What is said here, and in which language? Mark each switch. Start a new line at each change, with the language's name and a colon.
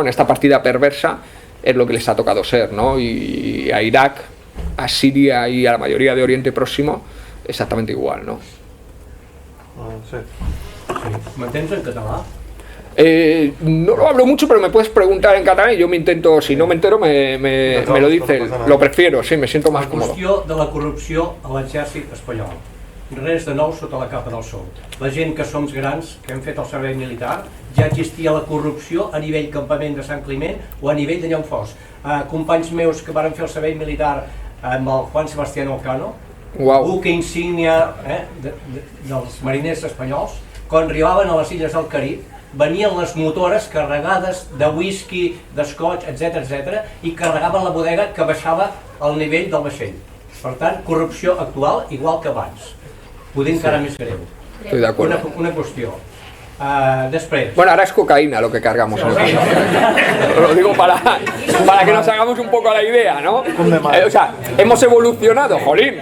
Spanish: En esta partida perversa es lo que les ha tocado ser, ¿no? Y a Irak, a Siria y a la mayoría de Oriente Próximo exactamente igual, ¿no? Sí.
Catalan: M'entens en català?
Spanish: No lo hablo mucho, pero me puedes preguntar en catalán y yo me intento, si no me entero, me lo dices. Lo prefiero, sí, me siento más cómodo.
Catalan: La qüestió de la corrupció a l'exèrcit espanyol. Res de nou sota la capa del sol. La gent que som grans, que hem fet el servei militar, ja existia la corrupció a nivell campament de Sant Climent o a nivell d'allà on fos. Companys meus que varen fer el servei militar amb el Juan Sebastián Elcano, buque insígnia dels mariners espanyols, quan arribaven a les illes del Carib, venien les motores carregades de whisky, d'escotx, etc, i carregaven la bodega que baixava al nivell del vaixell. Per tant, corrupció actual igual que abans. poder encara més greu.
Spanish: Estoy de acuerdo.
Catalan: Una qüestió. Després...
Spanish: Bueno, ahora es cocaína lo que cargamos. Lo digo para que nos hagamos un poco la idea, ¿no? O sea, hemos evolucionado, jolín.